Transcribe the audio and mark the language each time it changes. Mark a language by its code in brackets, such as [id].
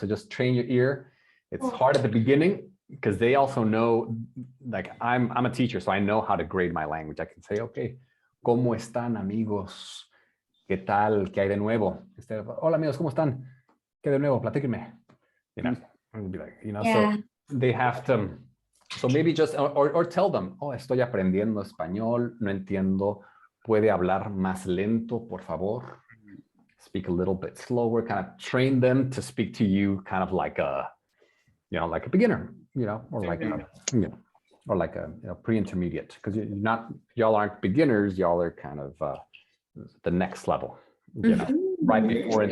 [en] So just train your ear. It's hard at the beginning because they also know, like I'm a teacher, so I know how to grade my language. I can say, okay, [es] ¿cómo están, amigos? ¿Qué tal? ¿Qué hay de nuevo? Hola, amigos, ¿cómo están? ¿Qué de nuevo? Platíquenme. [en] I'm gonna be like, so they have to. So maybe just, or tell them, [es] oh, estoy aprendiendo español, no entiendo, puede hablar más lento, por favor. [en] Speak a little bit slower, kind of train them to speak to you kind of like a, like a beginner, or like, or like a pre-intermediate, because y'all aren't beginners, y'all are kind of the next level, right before it.